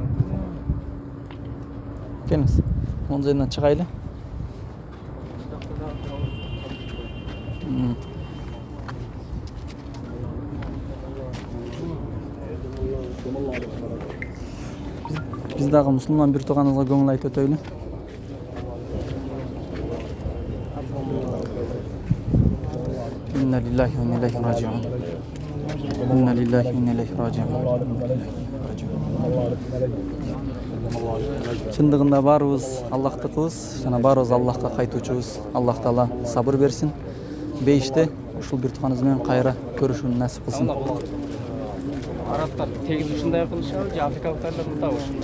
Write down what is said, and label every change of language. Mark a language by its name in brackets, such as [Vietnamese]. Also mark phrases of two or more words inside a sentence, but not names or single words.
[Kyrgyz] Келиңиз. Мон жерден чыгайлы. Биз дагы мусулман бир тууганыбызга көңүл айтып өтөйлү. [Arabic] إنا لله وإنا إليه راجعون. إنا لله وإنا إليه راجعون. [Kyrgyz] Чындыгында баарыбыз Аллахтыкыбыз, жана баарыбыз Аллахка кайтуучубуз. Аллах Таала сабыр берсин. Бейиште ушул бир тууганыбыз менен кайра көрүшүүнү насип кылсын. Арабтар тегиз ушундай кылышабы же африкалыктар да мындай ушундай?